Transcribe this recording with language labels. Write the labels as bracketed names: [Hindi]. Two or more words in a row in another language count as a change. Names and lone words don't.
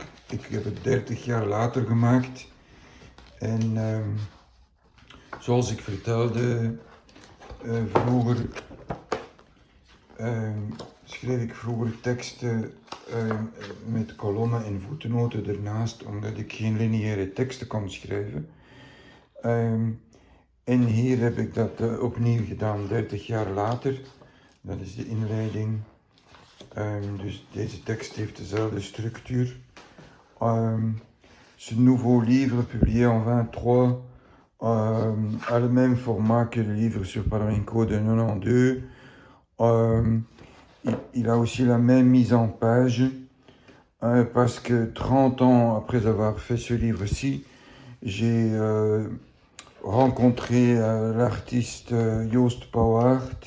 [Dutch] Ik heb het 30 jaar later gemaakt. En zoals ik vertelde, vroeger schreef ik vroeger teksten met kolommen en voetnoten ernaast, omdat ik geen lineaire teksten kon schrijven. En hier heb ik dat opnieuw gedaan, 30 jaar later. Dat is de inleiding. Dus deze tekst heeft dezelfde structuur. [French] Ce nouveau livre, publié en 23, a le même format que le livre sur Panamarenko de 92. Il a aussi la même mise en page, parce que 30 ans après avoir fait ce livre-ci, j'ai rencontré l'artiste Joost Pauwaert.